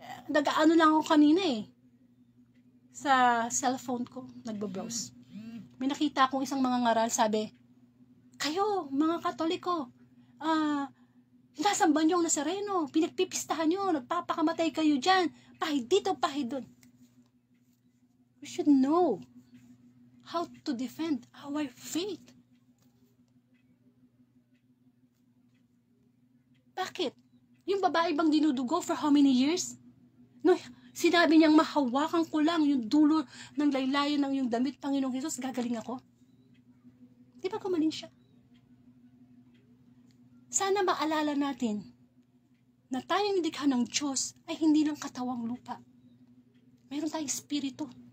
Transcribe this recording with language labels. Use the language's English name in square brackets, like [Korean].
[Filipino] Nag-ano lang ako kanina eh. Sa cellphone ko, nagbabrowse. May nakita akong isang mga ngaral, sabi, kayo, mga Katoliko, nasamba niyo ang Nazareno, pinagpipistahan niyo, nagpapakamatay kayo dyan, pahid dito, pahid doon. [English] We should know how to defend our faith. [Filipino] Bakit? Yung babae bang dinudugo [English] for how many years? [Filipino] No, sinabi niyang mahawakan ko lang yung dulo ng laylayan ng yung damit, Panginoong Hesus, gagaling ako. Di ba gumaling siya? Sana maalala natin na tayong likha ng Diyos ay hindi lang katawang lupa. Meron tayong espiritu.